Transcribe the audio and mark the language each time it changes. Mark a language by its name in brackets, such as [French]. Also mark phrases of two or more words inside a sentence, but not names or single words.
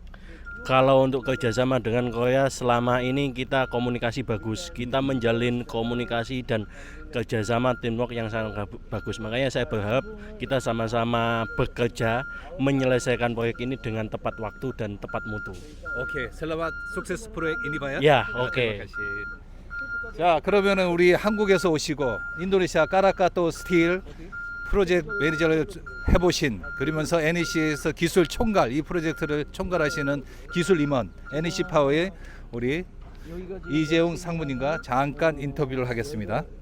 [Indonesian] Kalau untuk kerjasama dengan Korea selama ini kita komunikasi bagus, kita menjalin komunikasi dan kerjasama teamwork yang sangat bagus. Makanya saya berharap kita sama-sama bekerja menyelesaikan proyek ini dengan tepat waktu dan tepat mutu. 오케이, selamat sukses proyek ini Pak ya. Ya, oke. [Korean] 자, 그러면은 우리 한국에서 오시고 인도네시아 까라카토 스틸 프로젝트 매니저를 해보신, 그러면서 NEC에서 기술 총괄, 이 프로젝트를 총괄하시는 기술 임원 NEC 파워의 우리 이재용 상무님과 잠깐 인터뷰를 하겠습니다.